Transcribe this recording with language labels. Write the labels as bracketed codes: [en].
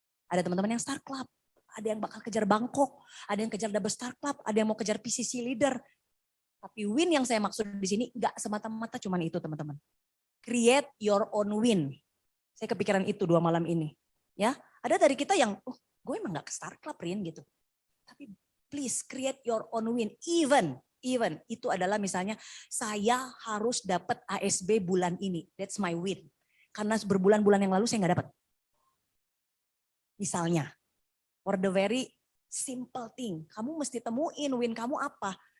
[id] Ada teman-teman yang Star Club, ada yang bakal kejar Bangkok, ada yang kejar Double Star Club, ada yang mau kejar PCC Leader. Tapi win yang saya maksud di sini nggak semata-mata cuma itu teman-teman. [en] Create your own win. [id] Saya kepikiran itu 2 malam ini. Ya, ada dari kita yang gue emang gak ke Star Club Rin gitu. Tapi [en] please create your own win. Even [id] itu adalah misalnya saya harus dapat ASB bulan ini. [en] That's my win. [id] Karena berbulan-bulan yang lalu saya gak dapat. Misalnya, [en] for the very simple thing. [id] Kamu mesti temuin win kamu apa.